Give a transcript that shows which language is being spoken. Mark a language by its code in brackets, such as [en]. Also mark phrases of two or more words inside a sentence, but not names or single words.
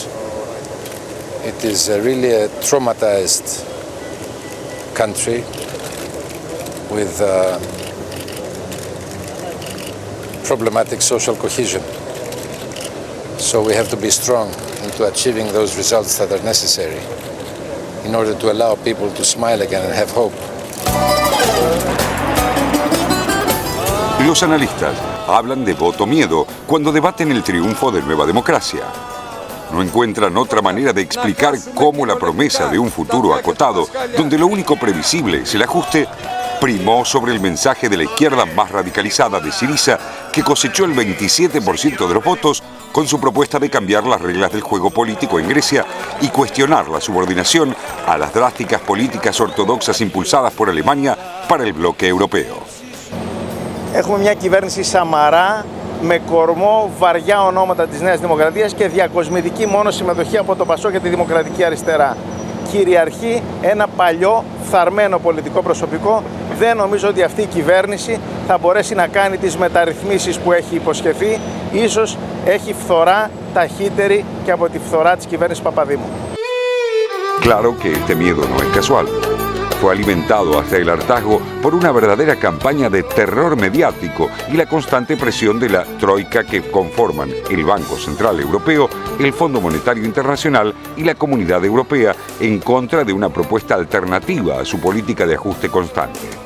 [en] It is really a traumatized country with problematic social cohesion. So we have to be strong into achieving those results that are necessary in order to allow people to smile again and have hope. [es] Los analistas hablan de voto miedo cuando debaten el triunfo de Nueva Democracia. No encuentran otra manera de explicar cómo la promesa de un futuro acotado, donde lo único previsible es el ajuste, primó sobre el mensaje de la izquierda más radicalizada de Syriza, que cosechó el 27% de los votos con su propuesta de cambiar las reglas del juego político en Grecia y cuestionar la subordinación a las drásticas políticas ortodoxas impulsadas por Alemania para el bloque europeo. [el] Έχουμε μια κυβέρνηση Σαμαρά με κορμό βαριά ονόματα της Νέας Δημοκρατίας και διακοσμητική μόνο συμμετοχή από το ΠΑΣΟΚ και τη Δημοκρατική Αριστερά. Κυριαρχεί ένα παλιό, φθαρμένο πολιτικό προσωπικό. Δεν νομίζω ότι αυτή η κυβέρνηση θα μπορέσει να κάνει τις μεταρρυθμίσεις που έχει υποσχεθεί. Ίσως έχει φθορά ταχύτερη και από τη φθορά της κυβέρνησης Παπαδήμου. [es] Claro que este miedo no es casual. Fue alimentado hasta el hartazgo por una verdadera campaña de terror mediático y la constante presión de la troika que conforman el Banco Central Europeo, el Fondo Monetario Internacional y la Comunidad Europea en contra de una propuesta alternativa a su política de ajuste constante.